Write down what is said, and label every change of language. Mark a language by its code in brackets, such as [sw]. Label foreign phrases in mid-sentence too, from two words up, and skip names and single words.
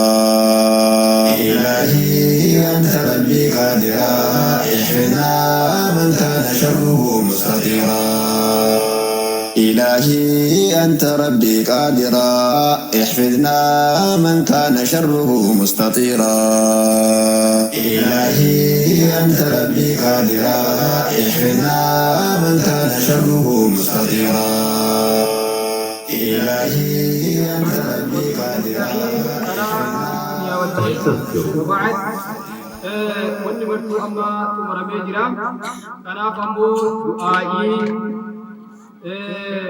[ar] إلهي أنت ربي قادرا احفظنا من كان شره مستطيرا إلهي أنت ربي قادرا احفظنا من كان شره مستطيرا إلهي أنت ربي قادرا احفظنا من كان شره مستطيرا إلهي أنت ربي قادرا [om] وبعد wanni bartuu amma xumuramee jira. Kanaaf ammoo du'aa'ii